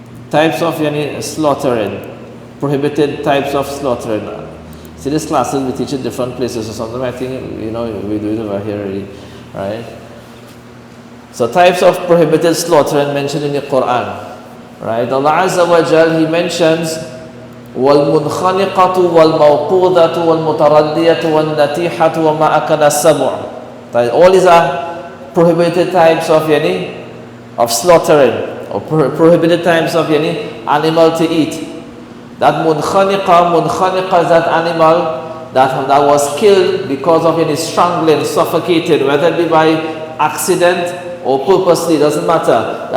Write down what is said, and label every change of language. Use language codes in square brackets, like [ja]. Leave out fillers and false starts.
[en] Types of slaughtering. Prohibited types of slaughtering. See, these classes we teach in different places or something. I think we do it over here already, right? So types of prohibited slaughtering mentioned in the Quran, right? [ar] Allah Azza wa Jal, [en] He mentions [ar] وَالْمُنْخَنِقَةُ وَالْمَوْقُوذَةُ وَالْمُتَرَدِّيَةُ وَالنَّتِيحَةُ وَمَا أَكَلَ السَّبُعُ. [en] All these are prohibited types of slaughtering, or prohibited types of animal to eat. That munkhaniqa is that animal that was killed because of strangling, suffocated, whether it be by accident or purposely, doesn't matter.